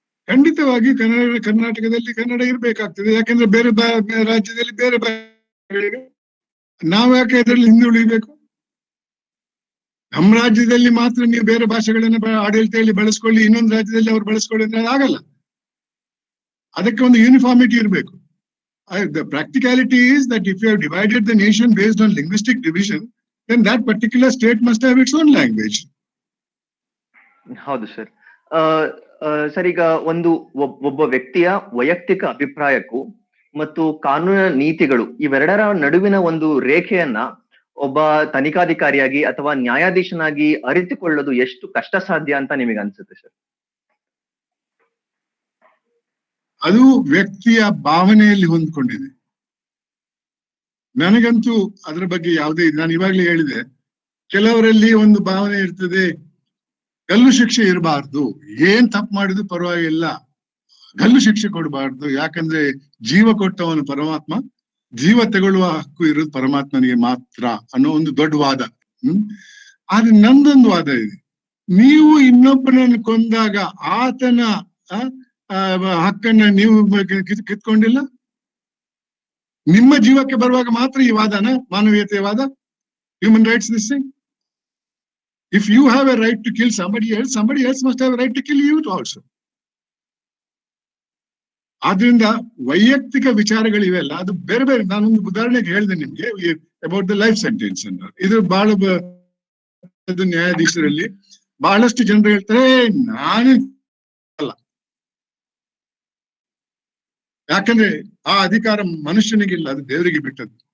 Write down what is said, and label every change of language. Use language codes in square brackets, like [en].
[kn] ಖಂಡಿತವಾಗಿ ಕರ್ನಾಟಕದಲ್ಲಿ ಕನ್ನಡ ಇರ್ಬೇಕಾಗ್ತದೆ. ಯಾಕಂದ್ರೆ ಬೇರೆ ರಾಜ್ಯದಲ್ಲಿ ಬೇರೆ ಭಾಷೆಗಳಿವೆ. ನಾವು ಯಾಕೆ ಅದರಲ್ಲಿ ಹಿಂದುಳಿಬೇಕು? ನಮ್ಮ ರಾಜ್ಯದಲ್ಲಿ ಮಾತ್ರ ನೀವು ಬೇರೆ ಭಾಷೆಗಳನ್ನ ಆಡಳಿತದಲ್ಲಿ ಬಳಸ್ಕೊಳ್ಳಿ, ಇನ್ನೊಂದು ರಾಜ್ಯದಲ್ಲಿ ಅವ್ರು ಬಳಸ್ಕೊಳ್ಳಿ ಅಂದ್ರೆ ಆಗಲ್ಲ. ಅದಕ್ಕೆ ಒಂದು ಯೂನಿಫಾರ್ಮಿಟಿ ಇರಬೇಕು. [en] The practicality is that if you have divided the nation based on linguistic division, then that particular state must have its own language. [kn] ಹೌದು ಸರ್. ಸರ್, ಈಗ ಒಬ್ಬ ವ್ಯಕ್ತಿಯ ವೈಯಕ್ತಿಕ ಅಭಿಪ್ರಾಯಕ್ಕೂ ಮತ್ತು ಕಾನೂನಿನ ನೀತಿಗಳು ಇವೆರಡರ ನಡುವಿನ ಒಂದು ರೇಖೆಯನ್ನ ಒಬ್ಬ ತನಿಖಾಧಿಕಾರಿಯಾಗಿ ಅಥವಾ ನ್ಯಾಯಾಧೀಶನಾಗಿ ಅರಿತುಕೊಳ್ಳೋದು ಎಷ್ಟು ಕಷ್ಟ ಸಾಧ್ಯ ಅಂತ ನಿಮಗೆ ಅನ್ಸುತ್ತೆ ಸರ್? ಅದು ವ್ಯಕ್ತಿಯ ಭಾವನೆಯಲ್ಲಿ ಹೊಂದ್ಕೊಂಡಿದೆ. ನನಗಂತೂ ಅದರ ಬಗ್ಗೆ ಯಾವುದೇ, ನಾನು ಇವಾಗ್ಲೇ ಹೇಳಿದೆ, ಕೆಲವರಲ್ಲಿ ಒಂದು ಭಾವನೆ ಇರ್ತದೆ, ಗಲ್ಲು ಶಿಕ್ಷೆ ಇರಬಾರ್ದು, ಏನ್ ತಪ್ಪು ಮಾಡಿದ್ರು ಪರವಾಗಿಲ್ಲ, ಗಲ್ಲು ಶಿಕ್ಷೆ ಕೊಡಬಾರ್ದು, ಯಾಕಂದ್ರೆ ಜೀವ ಕೊಟ್ಟವನು ಪರಮಾತ್ಮ, ಜೀವ ತಗೊಳ್ಳುವ ಹಕ್ಕು ಇರೋದು ಪರಮಾತ್ಮನಿಗೆ ಮಾತ್ರ ಅನ್ನೋ ಒಂದು ದೊಡ್ಡ ವಾದ. ಆದ್ರೆ ನಂದೊಂದು ವಾದ ಇದೆ. ನೀವು ಇನ್ನೊಬ್ಬನನ್ನು ಕೊಂದಾಗ ಆತನ ಹಕ್ಕನ್ನ ನೀವು ಕಿತ್ಕೊಂಡಿಲ್ಲ. ನಿಮ್ಮ ಜೀವಕ್ಕೆ ಬರುವಾಗ ಮಾತ್ರ ಈ ವಾದನ ಮಾನವೀಯತೆಯ ವಾದ, [en] Human rights this thing. If you have a right to kill somebody else must have a right to kill you also. [kn] ಆದ್ರಿಂದ ವೈಯಕ್ತಿಕ ವಿಚಾರಗಳಿವೆಲ್ಲ ಅದು ಬೇರೆ ಬೇರೆ. ನಾನೊಂದು ಉದಾಹರಣೆಗೆ ಹೇಳಿದೆ ನಿಮ್ಗೆ [en] about the life sentence [kn] ಅನ್ನು. ಇದು ಬಹಳ ನ್ಯಾಯಾಧೀಶರಲ್ಲಿ ಬಹಳಷ್ಟು ಜನರು ಹೇಳ್ತಾರೆ ನಾನೇ ಅಲ್ಲ, ಯಾಕಂದ್ರೆ ಆ ಅಧಿಕಾರ ಮನುಷ್ಯನಿಗಿಲ್ಲ, ಅದು ದೇವರಿಗೆ ಬಿಟ್ಟದ್ದು.